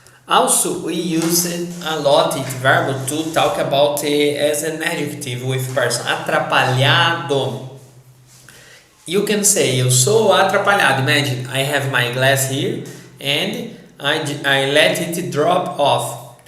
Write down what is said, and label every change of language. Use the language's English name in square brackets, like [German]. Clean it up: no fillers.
[English] Also, we use it a lot, it verb, to talk about it as an adjective with person. [Portuguese] Atrapalhado. [English] You can say, [Portuguese] eu sou atrapalhado. [English] Imagine, I have my glass here and I let it drop off.